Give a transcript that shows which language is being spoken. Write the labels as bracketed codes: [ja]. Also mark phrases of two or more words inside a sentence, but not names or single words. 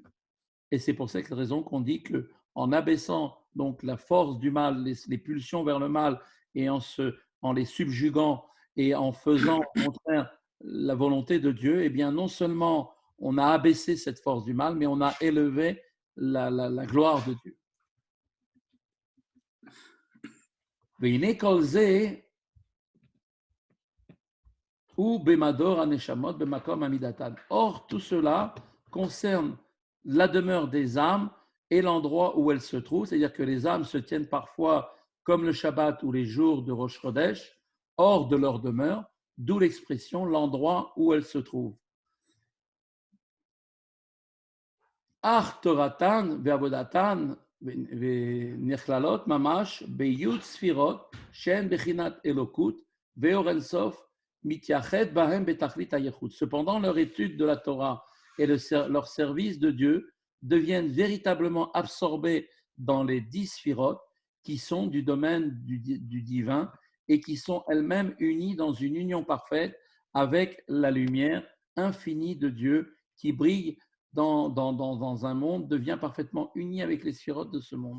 [fr] Et c'est pour cette raison qu'on dit qu'en abaissant donc la force du mal, les pulsions vers le mal, et en les subjuguant et en faisant au contraire la volonté de Dieu, eh bien non seulement on a abaissé cette force du mal, mais on a élevé la gloire de Dieu. [he] והנה כל זה הוא במדור הנשמות במקום עמידתן. [fr] Or, tout cela concerne la demeure des âmes et l'endroit où elles se trouvent, c'est-à-dire que les âmes se tiennent parfois comme le Shabbat ou les jours de [he] ראש חודש, [fr] hors de leur demeure, d'où l'expression l'endroit où elles se trouvent. [he] אך תורתן ועבודתן ונכללות ממש ביוד ספירות שהן בחינת אלקות ואור אין סוף. [fr] Cependant, leur étude de la Torah et leur service de Dieu deviennent véritablement absorbés dans les 10 sphirotes qui sont du domaine du divin et qui sont elles-mêmes unies dans une union parfaite avec la lumière infinie de Dieu qui brille dans un monde, devient parfaitement unie avec les sphirotes de ce monde.